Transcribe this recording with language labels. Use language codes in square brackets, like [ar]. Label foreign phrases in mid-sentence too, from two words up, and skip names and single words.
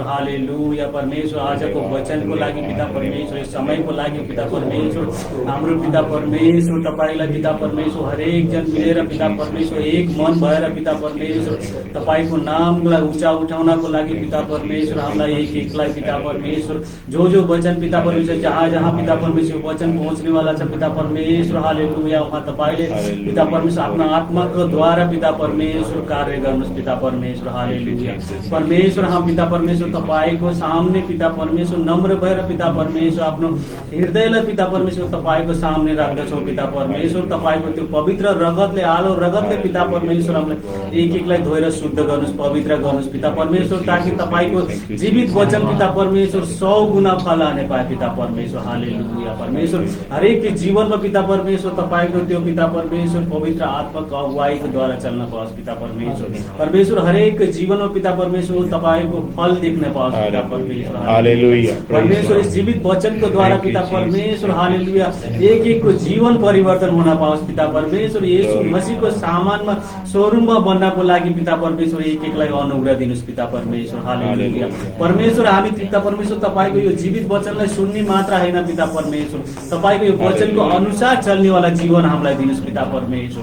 [ne] हालेलुया परमेश्वर। आजको वचनको लागि पिता परमेश्वर, समयको लागि पिता परमेश्वर, हाम्रो पिता परमेश्वर तपाईँलाई पिता परमेश्वर हरेक जन मिलेर पिता परमेश्वर एक मन भएर पिता परमेश्वर तपाईँको नामलाई ऊँचा उठाउनको लागि पिता परमेश्वर हामीलाई एक एकलाई पिता परमेश्वर जो वचन पिता परमेश्वर जहाँ जहाँ पिता परमेश्वर वचन पहुँच्नेवाला छ पिता परमेश्वर। हालेलुया। उहाँ तपाईँले पिता परमेश्वर आफ्नो आत्माको द्वारा पिता परमेश्वर कार्य गर्नुहोस् पिता परमेश्वर। हालेलुया परमेश्वर। हम पिता परमेश्वर तपाईँको सामने पिता परमेश्वर नम्र भएर पिता परमेश्वर आफ्नो हृदयलाई पिता परमेश्वर तपाईँको सामने राख्दछौँ पिता परमेश्वर। तपाईँको त्यो पवित्र रगतले आलो रगतले पिता परमेश्वर हामीलाई एक एकलाई धोएर शुद्ध गर्नुहोस्, पवित्र गर्नुहोस् पिता परमेश्वर, ताकि तपाईँको जीवित वचन पिता परमेश्वर 100 गुना फल [hi] आने पाए [ne] पिता परमेश्वर। हालेलुया परमेश्वर। हरेक जीवनमा पिता परमेश्वर तपाईँको त्यो पिता परमेश्वर पवित्र आत्माको अगुवाईको द्वारा चल्न पाओस् पिता परमेश्वर। परमेश्वर हरेक जीवनमा पिता परमेश्वर तपाईँको फल देख्न पाओस् पिता परमेश्वर। हालेलुया परमेश्वर। इस जीवित वचनको द्वारा पिता परमेश्वर हालेलुया एक एकको जीवन परिवर्तन हुन पाओस् पिता परमेश्वर। येशू मसीहको सामानमा शोरूममा बन्नको लागि पिता परमेश्वर एक एकलाई अनुग्रह दिनुहोस् पिता परमेश्वर। हालेलुया परमेश्वर। हामी पिता परमेश्वर तपाईँको यो जीवित वचनलाई सुन्ने मात्र होइन पिता परमेश्वर, तपाईँको यो वचनको अनुसार चल्नेवाला जीवन हामीलाई दिनुहोस् पिता परमेश्वर।